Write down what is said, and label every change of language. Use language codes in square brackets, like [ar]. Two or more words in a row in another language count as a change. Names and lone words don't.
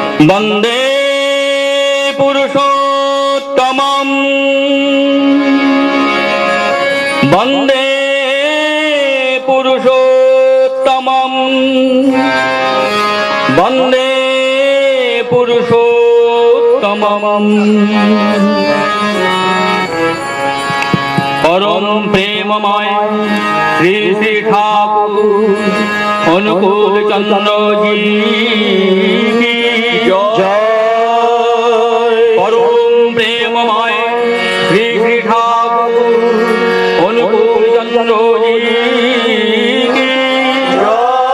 [sa] वंदे पुरुषोत्तमम् वंदे पुरुषोत्तमम् वंदे पुरुषोत्तमम् [hi] परम प्रेममय श्री श्री ठाकुर अनुकूल चंद्र जी की जय। परम प्रेममय श्री श्री ठाकुर अनुकूल चंद्र जी की जय।